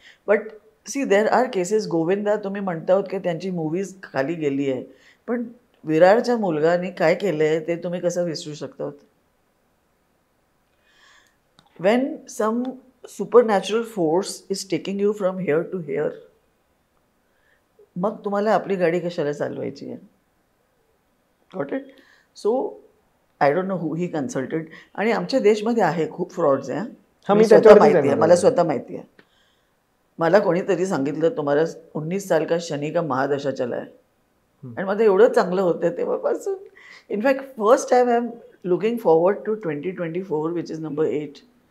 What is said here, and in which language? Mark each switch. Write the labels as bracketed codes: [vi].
[en] But see there are cases. [mr] Govinda तुम्ही म्हणता आहोत की त्यांची मूवीज खाली गेली आहे, पण विरारच्या मुलगाने काय केलं आहे ते तुम्ही कसं विसरू शकता. [en] when some supernatural force is taking you from here to here, [mr] मग तुम्हाला आपली गाडी कशाला चालवायची आहे. [en] Got it. So I don't know who he consulted. [mr] आणि आमच्या देशमध्ये आहे खूप फ्रॉड्स आहे. माहिती आहे मला, स्वतः माहिती आहे. मला कोणीतरी सांगितलं तुम्हाला [hi] 19 साल का शनी का महादशा [mr] चला आहे. आणि माझं एवढं चांगलं होतं तेव्हापासून. In fact [en] First time I am looking forward to 2024 which is number 8.